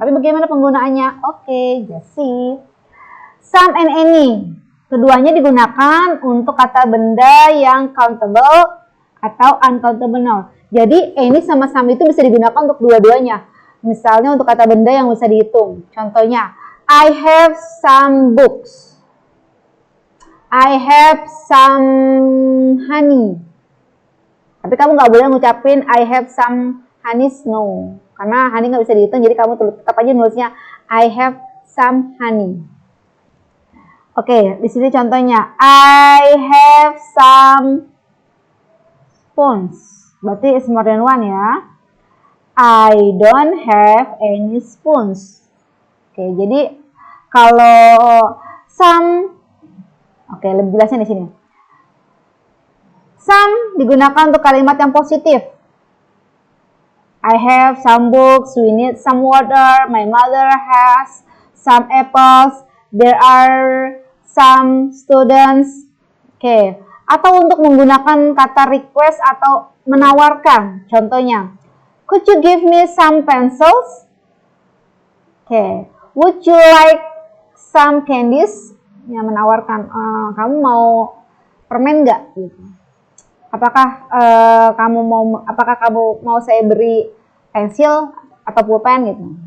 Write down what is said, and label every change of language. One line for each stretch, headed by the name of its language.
Indonesian: Tapi bagaimana penggunaannya? Oke, just see. Some and any. Keduanya digunakan untuk kata benda yang countable atau uncountable noun. Jadi any sama some itu bisa digunakan untuk dua-duanya. Misalnya untuk kata benda yang bisa dihitung.
English: Contohnya, I have some books. I have some honey.
Indonesian: Tapi kamu nggak boleh ngucapin
English: I have some
Indonesian: honeys? No. Karena honey nggak bisa dihitung, jadi kamu tetap aja nulisnya
English: I have some honey. Oke,
Indonesian: di sini contohnya
English: I have some spoons. Berarti it's more than one ya. I don't have any spoons.
Indonesian: Oke, jadi kalau some, oke lebih jelasnya di sini. Some digunakan untuk kalimat yang positif.
English: I have some books, we need some water, my mother has some apples, there are some students.
Indonesian: Oke, atau untuk menggunakan kata request atau menawarkan.
English: Contohnya, could you give me some pencils? Oke, would you like some candies?
Indonesian: Yang menawarkan, kamu mau permen nggak? Gitu. Apakah kamu mau saya beri pensil atau pulpen gitu?